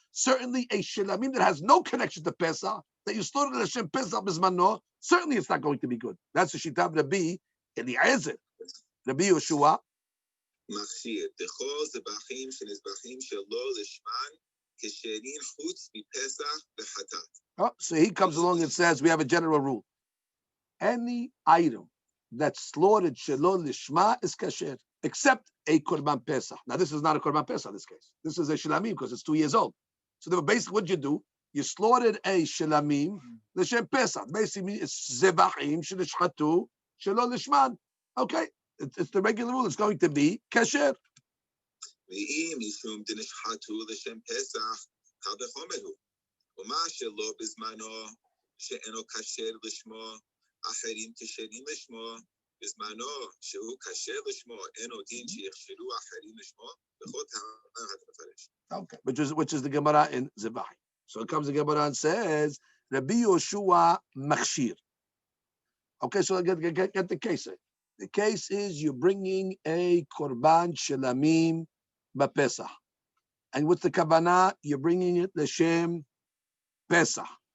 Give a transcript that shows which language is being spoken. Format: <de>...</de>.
<en>Certainly a Shilamim that has no connection to Pesach, that you slaughtered L'Shem Pesach Bizmano, certainly it's not going to be good. That's the Shita of Rabbi Eliezer. Rabbi Yoshua.</en> <he>מכשיר, דכל זבחים שנזבחים שלא לשמן, כשארין חוץ מפסח וחטאת.</he> <en>Oh, so he comes along and says, we have a general rule. Any item that's slaughtered shelo lishma is kasher, except a korban pesach. Now, this is not a korban pesach in this case. This is a shilamim because it's 2 years old. So therefore, basically what you do, you slaughtered a shilamim l'shem pesach. Basically, it's</en> <he>zebachim shenishchatu shelo lishman.</he> <en>Okay. It's the regular rule. It's going to be kasher.</en> <he>ואם משום דנשחטו לשם פסח, קל וחומר הוא. ומה שלא בזמנו, שאינו כשר לשמו, אחרים כשרים לשמו, בזמנו שהוא כשר לשמו, אינו דין שיכשירו אחרים לשמו, בכל טעם המפרש.</he> <en>Okay, which is the Gemara in Zebahi. So it comes the Gemara and says, Rabbi Yoshua machshir. Okay, so get the case. The case is you're bringing a korban shelamim b'Pesach, and with the kavanah you're bringing it l'shem Pesach.</en>